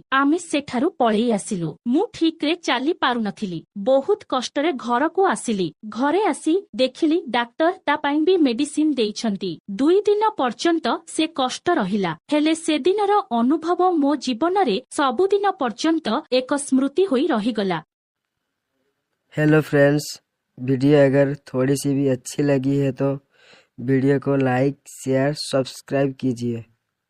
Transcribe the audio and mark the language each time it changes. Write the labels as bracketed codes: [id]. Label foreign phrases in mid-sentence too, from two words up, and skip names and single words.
[or] ଆମେ ସେଠାରୁ ପଳେଇ ଆସିଲୁ। ମୁଁ ଠିକରେ ଚାଲି ପାରୁନଥିଲି। ବହୁତ କଷ୍ଟରେ ଘରକୁ ଆସିଲି। ଘରେ ଆସି ଦେଖିଲି ଡାକ୍ତର ତା ପାଇଁ ବି ମେଡିସିନ ଦେଇଛନ୍ତି। 2 ଦିନ ପର୍ଯ୍ୟନ୍ତ ସେ କଷ୍ଟ ରହିଲା। ହେଲେ ସେଦିନର ଅନୁଭବ ମୋ ଜୀବନରେ ସବୁଦିନ ପର୍ଯ୍ୟନ୍ତ ଏକ ସ୍ମୃତି ହୋଇ ରହିଗଲା। [en] hello friends, [hi] वीडियो अगर थोड़ी सी भी अच्छी लगी है तो वीडियो को [en] like share subscribe [hi] कीजिए।